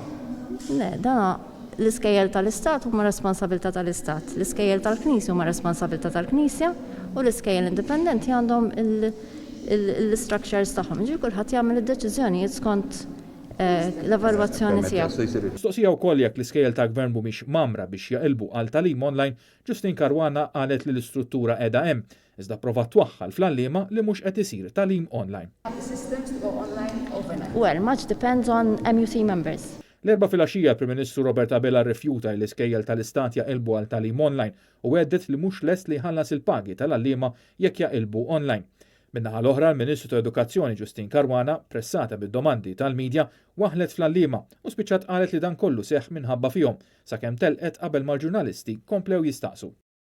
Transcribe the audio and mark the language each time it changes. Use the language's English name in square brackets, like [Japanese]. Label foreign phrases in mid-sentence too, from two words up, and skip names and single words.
[Maltese] Le, dan l-iskejjel tal-Istat huma responsabilità tal-Istat, l-iskejjel tal-Knisja huma responsabilità tal-Knisja u l-iskejjel indipendenti għandhom l-structures tagħhom. Ġifieri kulħadd jagħmel id-deċiżjonijiet skont l-evalwazzjoni tiegħu. Mistoqsija wkoll jekk l-iskejjel ta' Gvern mhumiex mamra biex jaqilbu għal talim online, Ġustin Karwana qalet li l-istruttura qiegħda hemm, iżda prova twaħħal fl-għalliema li mhux qed isir talim online. [English] Well, much depends on MUT members. [Maltese] L-erba' filgħaxija Prim Ministru Robert Abela rrifjuta li l-iskejjel tal-Istat jaqilbu għal talim online u għeddet li mhux lest li jħallas il-pagi tal-għalliema jekk jaqilbu online. Minnaħa l-oħra l-Ministru ta' Edukazzjoni Ġustin Karwana, pressata bid-domandi tal-medja, waħlet fl-għalliema u spiċċat qalet li dan kollu seħħ minħabba fihom sakemm telqet qabel mal-ġurnalisti komplew jistaqsu.